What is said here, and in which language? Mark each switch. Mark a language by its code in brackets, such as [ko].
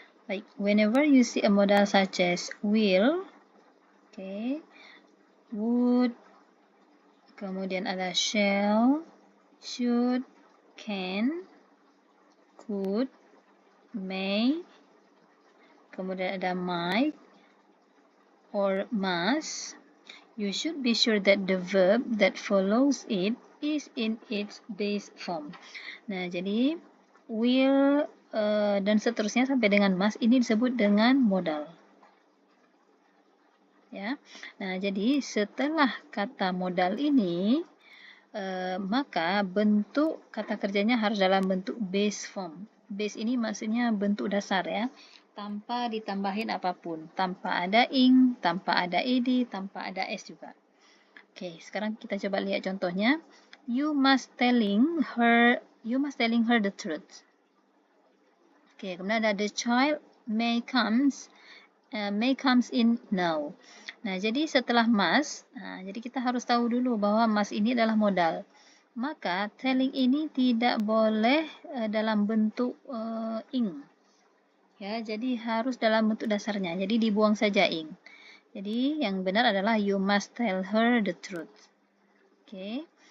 [en] Like whenever you see a modal such as will, okay, would, [id] kemudian ada [en] shall, should, can, could, may, kemudian ada might or must, you should be sure that the verb that follows it is in its base form. [id] Nah, jadi will dan seterusnya sampai dengan must ini disebut dengan modal. Ya. Nah, jadi setelah kata modal ini, maka bentuk kata kerjanya harus dalam bentuk base form. Base ini maksudnya bentuk dasar ya, tanpa ditambahin apapun, tanpa ada ing, tanpa ada ed, tanpa ada s juga. Oke, sekarang kita coba lihat contohnya. [en] You must telling her the truth. Oke, [id] kemudian ada [en] the child may comes in now. [id] Nah, jadi setelah must, jadi kita harus tahu dulu bahwa must ini adalah modal. Maka telling ini tidak boleh dalam bentuk ing. Ya, jadi harus dalam bentuk dasarnya. Jadi dibuang saja ing. Jadi yang benar adalah [en] you must tell her the truth. Oke.